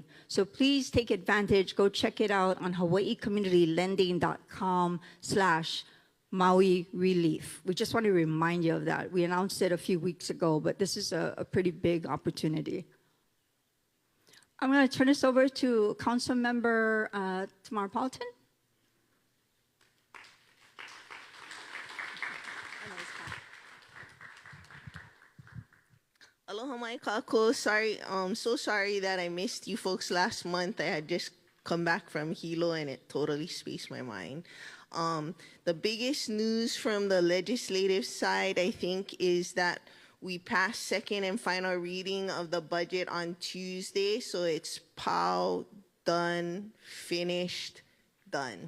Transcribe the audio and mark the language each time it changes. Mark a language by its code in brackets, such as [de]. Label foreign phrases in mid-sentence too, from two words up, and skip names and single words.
[en] So please take advantage, go check it out on hawaiicommunitylending.com/Maui relief. We just want to remind you of that. We announced it a few weeks ago, but this is a pretty big opportunity. I'm going to turn this over to Council Member Tamara Paulton. [haw] Aloha mai kako. [en] Sorry, so sorry that I missed you folks last month. I had just come back from Hilo and it totally spaced my mind. The biggest news from the legislative side, I think, is that we passed second and final reading of the budget on Tuesday, so it's POW, done, finished, done.